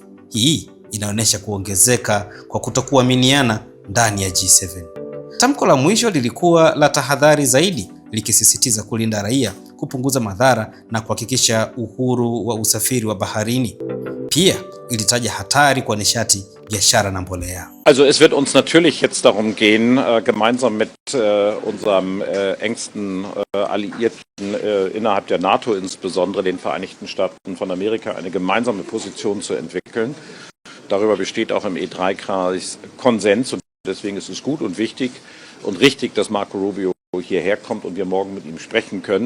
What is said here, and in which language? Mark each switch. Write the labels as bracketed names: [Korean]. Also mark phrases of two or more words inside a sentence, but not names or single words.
[Swahili] Hii inaonyesha kuongezeka kwa kutokuaminiana ndani ya G7. Tamko la mwisho lilikuwa la tahadhari zaidi, likisisitiza kulinda raia, kupunguza madhara na kuhakikisha uhuru wa usafiri wa baharini. Pia ilitaja hatari kwa nishati, biashara na mbolea. [German] Also es wird uns natürlich jetzt darum gehen, gemeinsam mit unserem engsten Alliierten innerhalb der NATO, insbesondere den Vereinigten Staaten von Amerika, eine gemeinsame Position zu entwickeln. Darüber besteht auch im E3-Kreis Konsens und deswegen ist es gut und wichtig und richtig, dass Marco Rubio hierher kommt und wir morgen mit ihm sprechen können.